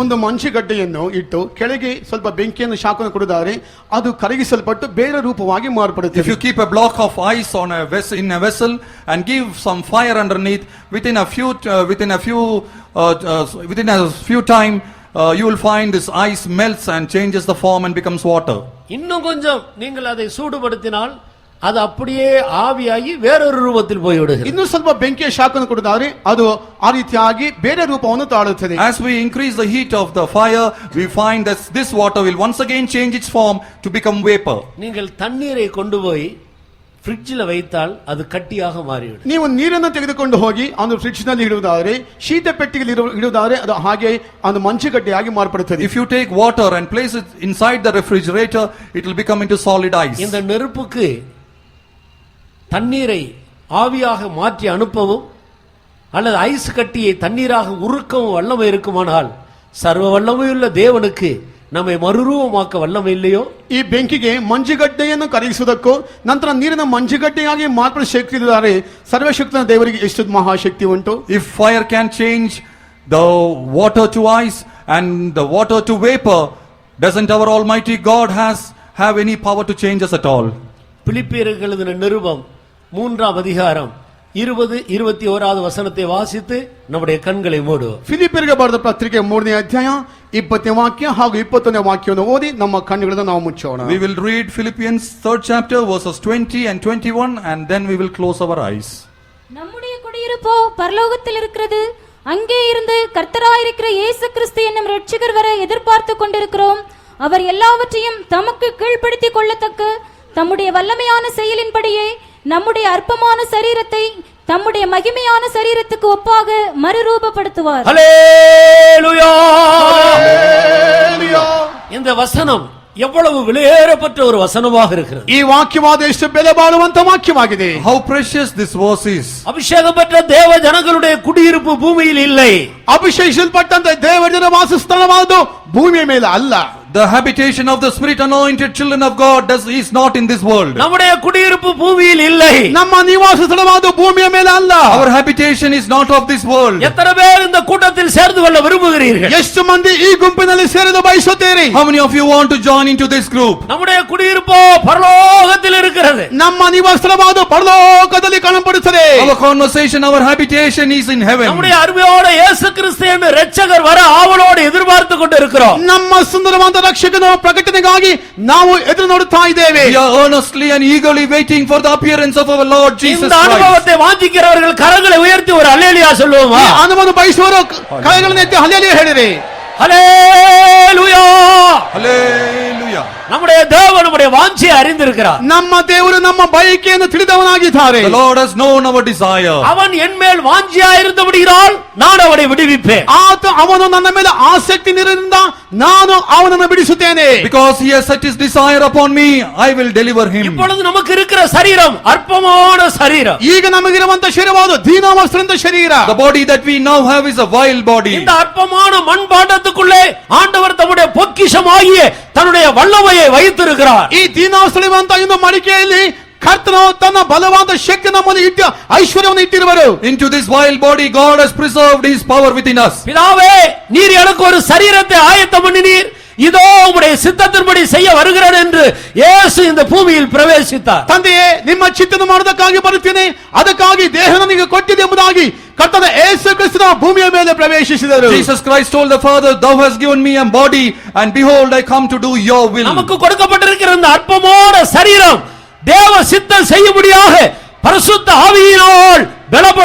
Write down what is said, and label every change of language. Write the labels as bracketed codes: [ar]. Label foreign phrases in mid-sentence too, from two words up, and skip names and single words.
[kn] ಒಂದು ಮಂಜುಗಡ್ಡೆಯನ್ನು ಇಟ್ಟು ಕೆಳಗೆ ಸ್ವಲ್ಪ ಬೆಂಕಿಯನ್ನು ಶಾಖವನ್ನು ಕೊಡಿದರೆ ಅದು ಕರಗಿಸಲ್ಪಟ್ಟು ಬೇರೆ ರೂಪವಾಗಿ ಮಾರ್ಪಡುತ್ತದೆ. [en] If you keep a block of ice on a vessel, in a vessel, and give some fire underneath, within a few time, you will find this ice melts and changes the form and becomes water. [ta] இன்னும் கொஞ்சம் நீங்கள் அதை சூடுபடுத்தினால் அது அப்படியே ஆவியாகி வேறொரு ரூபத்தில் போய்விடுகிறது. [kn] ಇನ್ನು ಸ್ವಲ್ಪ ಬೆಂಕಿಯ ಶಾಖವನ್ನು ಕೊಡಿದರೆ ಅದು ಆ ರೀತಿಯಾಗಿ ಬೇರೆ ರೂಪವನ್ನು ತಾಳುತ್ತದೆ. [en] As we increase the heat of the fire, we find that this water will once again change its form to become vapor. [ta] நீங்கள் தண்ணீரை கொண்டு போய் ಫ್ರಿಡ್ಜ್ல வைத்தால் அது கட்டியாக மாறிவிடும். [kn] ನೀವು ನೀರನ್ನು ತೆಗೆದುಕೊಂಡು ಹೋಗಿ ಒಂದು ಫ್ರಿಡ್ಜ್ ನಲ್ಲಿ ಇಡುವುದಾದರೆ ಶೀತ ಪೆಟ್ಟಿಗೆಯಲ್ಲಿ ಇಡುವುದಾದರೆ ಅದು ಹಾಗೆ ಒಂದು ಮಂಜುಗಡ್ಡೆಯಾಗಿ ಮಾರ್ಪಡುತ್ತದೆ. [en] If you take water and place it inside the refrigerator, it will become into solid ice. [ta] இந்த நெருப்புக்கு தண்ணீரை ஆவியாக மாற்றி அனுப்பவும் அல்லது ஐஸ் கட்டியை தண்ணீராக உருக்கவும் வல்லமை இருக்குமானால் சர்வ வல்லமையுள்ள தேவனுக்கு நம்மை மறுரூபமாக்க வல்லமை இல்லையோ? [kn] ಈ ಬೆಂಕಿಗೆ ಮಂಜುಗಡ್ಡೆಯನ್ನು ಕರಗಿಸುವುದಕ್ಕೂ ನಂತರ ನೀರಿನ ಮಂಜುಗಡ್ಡೆಯಾಗಿ ಮಾರ್ಪಡ ಶಕ್ತಿ ಇದ್ದಾರೆ. ಸರ್ವಶಕ್ತನ ದೇವರಿಗೆ ಎಷ್ಟು ಮಹಾಶಕ್ತಿ ಉಂಟು. [en] If fire can change the water to ice and the water to vapor, doesn't our Almighty God have any power to change us at all? [ta] பிலிப்பியருக்கு எழுதின நிருபம் 3ஆம் அதிகாரம் 20-21 வசனத்தை வாசித்து நம்முடைய கண்களை மூடுவோம். [kn] ಫಿಲಿಪ್ಪಿಯರಿಗೆ ಬರೆದ ಪತ್ರಿಕೆ 3ನೇ ಅಧ್ಯಾಯ 20ನೇ ವಾಕ್ಯ ಹಾಗೂ 21ನೇ ವಾಕ್ಯವನ್ನು ಓದಿ ನಮ್ಮ ಕಣ್ಣುಗಳನ್ನು ನಾವು ಮುಚ್ಚೋಣ. [en] We will read Philippians 3rd chapter verses 20 and 21 and then we will close our eyes. [ta] நம்முடைய குடியிருப்போ பரலோகத்தில் இருக்கிறது. அங்கே இருந்து கர்த்தராயிருக்கிற இயேசு கிறிஸ்து என்னும் இரட்சகர் வர எதிர்பார்த்து கொண்டிருக்கிறோம். அவர் எல்லாவற்றையும் தமக்கு கீழ்ப்படுத்திக் கொள்ளத்தக்க தம்முடைய வல்லமையான செயலின்படியே நம்முடைய அற்பமான சரீரத்தை தம்முடைய மகிமையான சரீரத்துக்கு ஒப்பாக மறுரூபப்படுத்துவார். ஹல்லேலூயா! இந்த வசனம் எவ்வளவு விலையேறப்பட்ட ஒரு வசனமாக இருக்கிறது. [kn] ಈ ವಾಕ್ಯವಾದ ಎಷ್ಟು ಬೆಲೆ ಬಾಳುವಂತ ವಾಕ್ಯವಾಗಿದೆ. [en] How precious this verse is. [ta] அபிஷேகம் பெற்ற தேவ ஜனங்களுடைய குடியிருப்பு பூமியில் இல்லை. [kn] ಅಭಿಷೇಕಿಸಲ್ಪಟ್ಟಂತ ದೇವರ ವಾಸಸ್ಥಾನವಾದು ಭೂಮಿಯ ಮೇಲೆ ಅಲ್ಲ. [en] The habitation of the spirit anointed children of God is not in this world. [ta] நம்முடைய குடியிருப்பு பூமியில் இல்லை. [kn] ನಮ್ಮ ನಿವಾಸ ಸ್ಥಳವಾದ ಭೂಮಿಯ ಮೇಲೆ ಅಲ್ಲ. [en] Our habitation is not of this world. [ta] எத்தனை பேர் இந்த கூட்டத்தில் சேர்ந்து கொள்ள விரும்புகிறீர்கள்? [kn] ಎಷ್ಟು ಮಂದಿ ಈ ಗುಂಪಿನಲ್ಲಿ ಸೇರಲು ಬಯಸುತ್ತೀರಿ? [en] How many of you want to join into this group? [ta] நம்முடைய குடியிருப்போ பரலோகத்தில் இருக்கிறது. [kn] ನಮ್ಮ ನಿವಾಸ ಸ್ಥಳವಾದ ಪರಲೋಕದಲ್ಲಿ ಕಾಣப்படுತ್ತದೆ. [en] Our conversation, our habitation is in heaven. [ta] நம்முடைய அருமையோட இயேசு கிறிஸ்து என்ற இரட்சகர் வர ஆவலோடு எதிர்பார்த்து கொண்டிருக்கிறோம். [kn] ನಮ್ಮ ಸುಂದರವಾದ ರಕ್ಷಕನ ಪ್ರಕಟಣೆಗಾಗಿ ನಾವು ಎದುರು ನೋಡುತ್ತಾ ಇದ್ದೇವೆ. [en] We are earnestly and eagerly waiting for the appearance of our Lord Jesus [ta] இந்த [en] Christ. [ta] அனுபவத்தை வாஞ்சிக்கிறவர்கள் கரங்களை உயர்த்தி ஒரு அல்லேலூயா சொல்லுவோமா? [kn] ಅನುಭವ ಬಯಸುವವರು ಕೈಗಳನ್ನು ಎತ್ತಿ ಹಲ್ಲೆಲೂಯಾ ಹೇಳಿರಿ. [ta] ஹல்லேலூயா! [en] Hallelujah. [ta] நம்முடைய தேவன் நம்முடைய வாஞ்சியை அறிந்திருக்கிறார். [kn] ನಮ್ಮ ದೇವರು ನಮ್ಮ ಬಯಕೆಯನ್ನು ತಿಳಿದವನಾಗಿದ್ದಾರೆ. [en] The Lord has known our desire. [ta] அவன் என் மேல் வாஞ்சியாயிருந்தபடியால் நான் அவனை விடுவிப்பேன். [kn] ಅವನು ನನ್ನ ಮೇಲೆ ಆಸಕ್ತಿ ನಿರದಿಂದ ನಾನು ಅವನನ್ನು ಬಿಡಿಸುತ್ತೇನೆ. [en] Because he has set his desire upon me, I will deliver him. [ta] இப்பொழுது நமக்கு இருக்கிற சரீரம் அற்பமான சரீரம். [kn] ಈಗ ನಮಗಿರುವಂತ ಶರೀರವಾದ ದೀನಾವಸ್ಥೆಯಿಂದ ಶರೀರ. [en] The body that we now have is a vile body. [ta] இந்த அற்பமான மண்பாண்டத்துக்குள்ளே ஆண்டவர் தம்முடைய பொக்கிஷமாகிய தன்னுடைய வல்லமையை வைத்திருக்கிறார். [kn] ಈ ದೀನಾವಸ್ಥೆಯುವಂತ ಒಂದು ಮಡಿಕೆಯಲ್ಲಿ ಕರ್ತನು ತನ್ನ ಬಲವಾದ ಶಕ್ತಿ ನಮ್ಮಲ್ಲಿ ಇಟ್ಟು ಐಶ್ವರ್ಯವನ್ನು ಇಟ್ಟಿರುವರು. [en] Into this vile body God has preserved his power within us. [ta] பிதாவே, நீர் எனக்கு ஒரு சரீரத்தை ஆயத்தம் பண்ணினீர். இதோ உம்முடைய சித்தத்தின்படி செய்ய வருகிறேன் என்று இயேசு இந்த பூமியில் பிரவேசித்தார். [kn] ತಂದೆಯೇ, ನಿಮ್ಮ ಚಿತ್ತವನ್ನು ಮಾಡುವುದಕ್ಕಾಗಿ ಬರುತ್ತೇನೆ, ಅದಕ್ಕಾಗಿ ದೇಹ ನನಗೆ ಕೊಟ್ಟಿದೆ ಎಂಬುದಾಗಿ ಕರ್ತನ ಯೇಸು ಕ್ರಿಸ್ತನ ಭೂಮಿಯ ಮೇಲೆ ಪ್ರವೇಶಿಸಿದರು. [en] Jesus Christ told the Father, thou hast given me a body and behold I come to do your will. [ta] நமக்கு கொடுக்கப்பட்டிருக்கிற இந்த அற்பமான சரீரம் தேவ சித்தம் செய்யும்படியாக பரிசுத்த ஆவியினால் பலப்படுத்தப்பட்டு வருகிறது.